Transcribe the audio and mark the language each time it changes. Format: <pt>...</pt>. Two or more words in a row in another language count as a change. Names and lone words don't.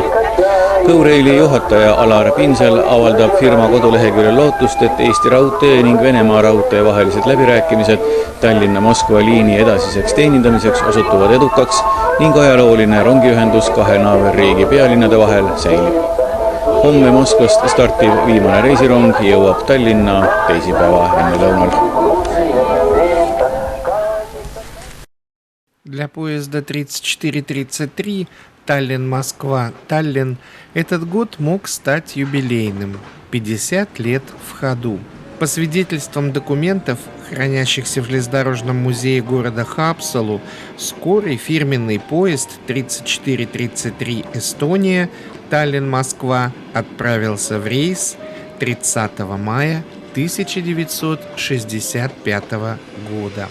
<et>GoRaili juhataja Alar Pinsel avaldab firma koduleheküljel lootust, et Eesti Raudtee ning Venemaa Raudtee vahelised läbirääkimised Tallinna-Moskva liini edasiseks teenindamiseks osutuvad edukaks ning ajalooline rongiühendus kahe naaberriigi pealinnade vahel säilib. Homme Moskvast startiv viimane reisirong jõuab Tallinna teisipäeva ennelõunal.</et> <ru>Для поезда 3433 Таллин-Москва-Таллин этот год мог стать юбилейным – 50 лет в ходу. По свидетельствам документов, хранящихся в железнодорожном музее города Хапсалу, скорый фирменный поезд 3433 Эстония Таллин-Москва отправился в рейс 30 мая 1965 года.</ru>